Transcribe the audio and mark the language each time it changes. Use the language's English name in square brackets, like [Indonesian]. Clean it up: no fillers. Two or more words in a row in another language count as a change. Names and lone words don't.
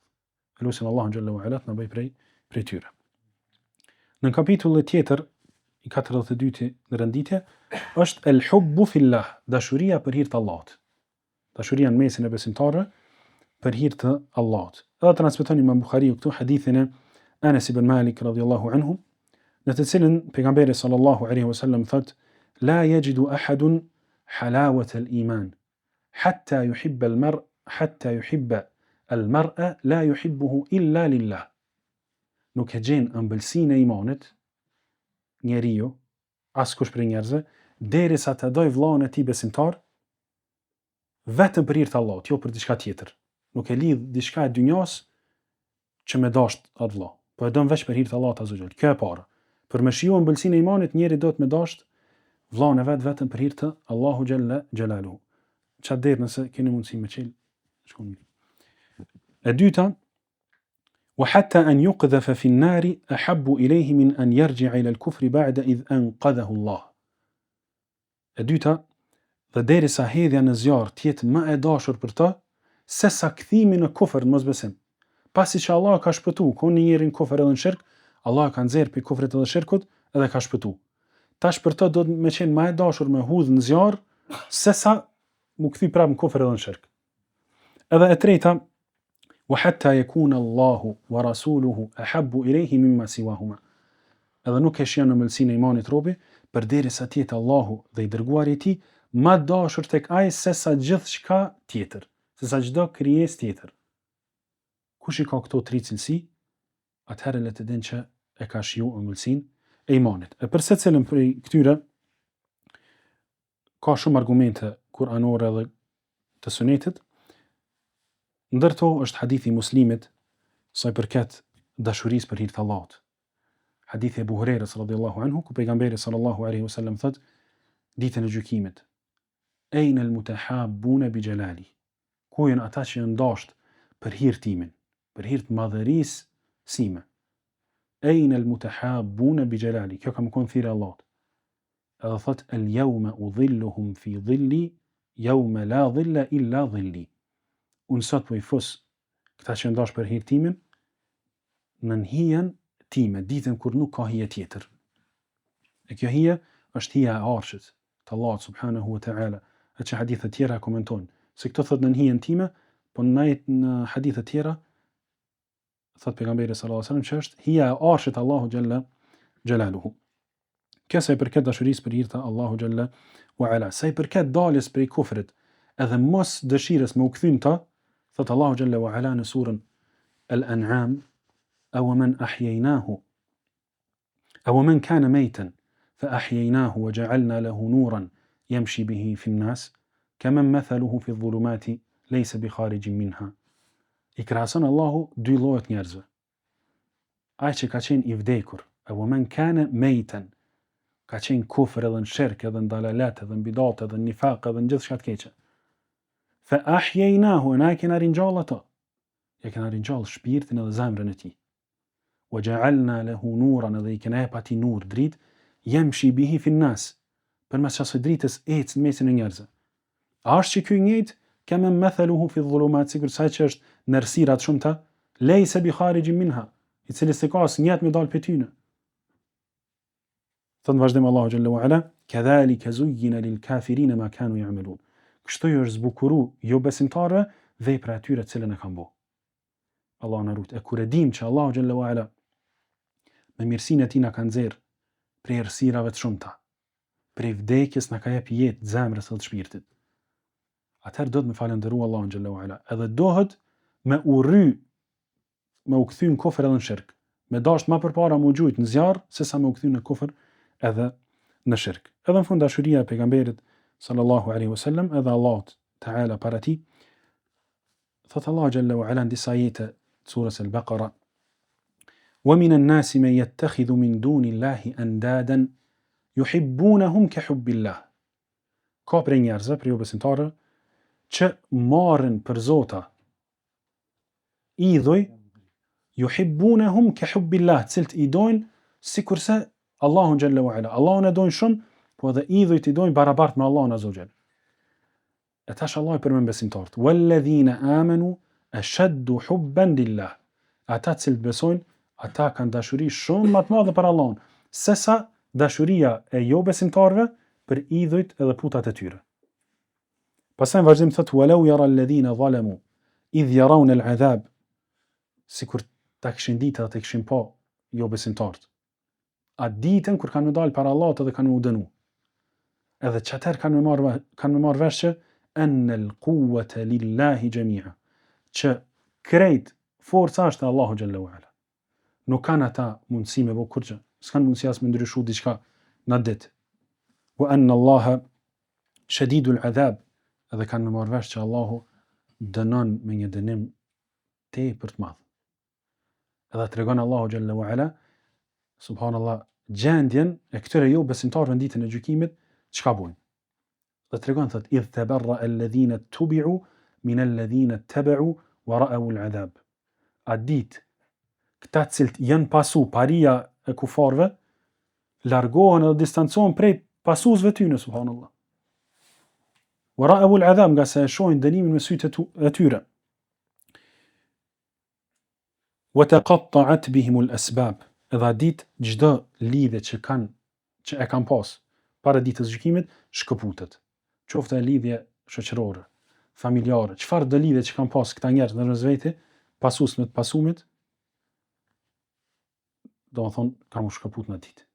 [Albanian] Lutim Allahun [Arabic] جل وعلا [Albanian] të na bëj prej tyre. Në kapitullin tjetër i 42 në renditje është [Arabic] الحب في الله, [Albanian] dashuria për hir të Allahut. Dashuria në mesin e besimtarëve për hir të Allahut. Edhe transmeton Imam Buhariu këtu hadithin e Anas ibn Malik [Arabic] رضي الله عنه, [Albanian] në të cilën pejgamberi [Arabic] صلى الله عليه وسلم [Albanian] thot: [Arabic] "لا يجد أحد حلاوة الإيمان حتى يحب المرء لا يحبه إلا لله." [Albanian] Nuk e gjen ëmbëlsinë e imanit njeriu, askush prej njerëzve, derisa të doj vllain e tij besimtar vetëm për hir të Allahut, jo për diçka tjetër. Nuk e lidh diçka e dynjas që me dasht atë vëlla, po e don veç për hir të Allahut [Arabic] عز وجل. [Albanian] Kjo e para. Për me shiju ëmbëlsinë e imanit, njeri do të me dasht vllain e vet vetëm për hir të Allahu [Arabic] جل جلاله. [Albanian] Çfarë der nëse keni mundësi me çel, shkon mirë. E dyta, [Arabic] وحتى أن يقذف في النار أحب إليه من أن يرجع إلى الكفر بعد إذ أنقذه الله. [Albanian] E dyta, dhe derisa hedhja në zjarr të jetë më e dashur për të, se sa kthimi në kufër, në mosbesim. Pasi që Allah ka shpëtu, ko një njeri në kufër edhe në shirk, Allah ka nxjerr prej kufrit edhe shirkut edhe ka shpëtu. Tash për të do të me qenë më e dashur me hudh në zjarr, se sa mu kthi prapë në kufër edhe në shirk. Edhe e treta, [Arabic] وحتى يكون الله ورسوله أحب إليه مما سواهما. [Albanian] Edhe nuk e shjon ëmbëlsinë e imanit robi, përderisa të jetë Allahu dhe i dërguari i tij më dashur tek ai se sa gjithçka tjetër, se sa çdo krijesë tjetër. Kush i ka këto 3 cilësi, atëherë le të dinë që e ka shiju ëmbëlsinë e imanit. E për secilën prej këtyre ka shumë argumente kuranore dhe të sunetit. Ndërto është hadithi Muslimit sa i përket dashurisë për hir të Allahut. Hadithi Abu Hurajrës [Arabic] رضي الله عنه, [Albanian] ku pejgamberi [Arabic] صلى الله عليه وسلم [Albanian] thot ditën e gjykimit: [Arabic] "أين المتحابون بجلالي?" [Albanian] Ku janë ata që janë dashur për hir timin, për hir të madhërisë sime. [Arabic] "أين المتحابون بجلالي?" [Albanian] Kjo ka më kon thirrë Allahut. Edhe thot: [Arabic] "اليوم أظلهم في ظلي يوم لا ظل إلا ظلي." [Albanian] Unë sot po i fus këta që ndash për hir timin në hijen time, ditën kur nuk ka hije tjetër. E kjo hije është hija e arshit të Allahut [Arabic] سبحانه وتعالى. [Albanian] E që hadithet tjera komentojnë se këto thot në hijen time, po në hadithet tjera thot pejgamberi [Arabic] صلى الله عليه وسلم [Albanian] që është hija e arshit të Allahu [Arabic] جل جلاله. [Albanian] Kjo sa i përket dashurisë për hir të Allahu [Arabic] جل وعلا, [Albanian] sa i përket daljes prej kufrit edhe mos dëshirës me u kthim ta, thot Allahu [Arabic] جل وعلا [Albanian] në surën Al-An'am: [Arabic] "أو من أحييناه أو من كان ميتا فأحييناه وجعلنا له نورا يمشي به في الناس كمن مثله في الظلمات ليس بخارج منها." [Albanian] I krahason Allahu dy llojet njerëzve. Ai që ka qenë i vdekur, [Arabic] أو من كان ميتا, [Albanian] ka qenë kufër edhe në shirk edhe në dalalet edhe në bidat edhe në nifaq edhe në gjithë shka të keqe. [Arabic] فأحييناه, [Albanian] na kena ringjall ato. Ja kena ringjall shpirtin edhe zemrën e tij. [Arabic] وجعلنا له نورا, [Albanian] edhe i kena jep atij nur, dritë, [Arabic] يمشي به في الناس. [Albanian] Përmes asaj dritës ecë në mesin e njerëzve. A është që ky njëjtë [Arabic] كمن مثله في ظلمات, [Albanian] sikur sa që është në errësira të shumta, [Arabic] ليس بخارج منها, [Albanian] i cili s'e ka asnjëherë me dal prej tyne. Thot në vazhdim Allahu [Arabic] جل وعلا, كذلك زين للكافرين ما كانوا يعملون. [Albanian] Kështu ju është zbukuru jo besimtarëve vepra e tyre të cilën e kanë bërë. Allahu na rujt. E kur e dim që Allahu [Arabic] جل وعلا [Albanian] me mirësinë e tij na ka nxjerr prej errësirave të shumta, prej vdekjes na ka jep jetë zemrës dhe të shpirtit, atëherë do të me falëndëru Allahun [Arabic] جل وعلا, [Albanian] edhe dohet me u kthy në kufër edhe në shirk, me dasht ma përpara mu gjujt në zjarr se sa me u kthy në kufër edhe në shirk. Edhe në fund dashuria e pejgamberit [Arabic] صلى الله عليه وسلم, [Albanian] edhe [Arabic] الله تعالى [Albanian] para tij, thot Allahu [Arabic] جل وعلا [Albanian] në disa ajete të surës Al-Baqara, [Arabic] ومن الناس من يتخذ من دون الله أندادا يحبونهم كحب الله. [Albanian] Ka prej njerëzve, prej besimtarëve, që marrin për zota idhuj, [Arabic] يحبونهم كحب الله, [Albanian] cilët i dojnë sikurse Allahun [Arabic] جل وعلا. [Albanian] Allahun e dojnë shumë, po edhe idhujt i dojnë barabart me Allahun [Arabic] عز وجل. [Albanian] E tash Allah i përmend besimtarët. [Arabic] والذين آمنوا أشد حبا لله. [Albanian] Ata cilët besojnë, ata kanë dashuri shumë më të madhe për Allahun, sesa dashuria e jo besimtarëve për idhujt edhe putat e tyre. Pastaj vazhdim thot [Arabic] ولو يرى الذين ظلموا إذ يرون العذاب, [Albanian] sikur ta kishin ditë atë kishin pa jo besimtarët. Atë ditën kur kanë dalë para Allahut edhe kanë u dënu. Edhe çatër kanë me marrë vesh që [Arabic] أن القوة لله جميعا, [Albanian] që krejt forca është e Allahu [Arabic] جل وعلا. [Albanian] Nuk kanë ata mundësi me bë kurrë, s'kan mundësi as me ndryshu diçka në ditë. [Arabic] وأن الله شديد العذاب, [Albanian] edhe kanë me marrë vesh që Allahu dënon me një dënim tepër të madh. Edhe tregon Allahu [Arabic] جل وعلا, [Albanian] subhanallah, gjendjen e këtyre jo besimtarëve në ditën e gjykimit, çka bojnë. Dhe tregon thot [Arabic] إذ تبرأ الذين اتبعوا من الذين اتبعوا ورأوا العذاب. [Albanian] A ditë këta cilët janë pasu paria e kufarëve, largohen edhe distancohen prej pasuesve tyne, subhanallah. [Arabic] ورأوا العذاب, [Albanian] nga se e shohin dënimin me sytë e tyre. [Arabic] وتقطعت بهم الأسباب. [Albanian] Edhe ditë çdo lidhje që e kanë pas para ditës gjykimit shkëputet. Qoftë e lidhje shoqërore, familjare, çfarë do lidhje që kanë pas këta njerëz në vetë, pasues me të pasumit, do të thonë kanë u shkëput në ditë.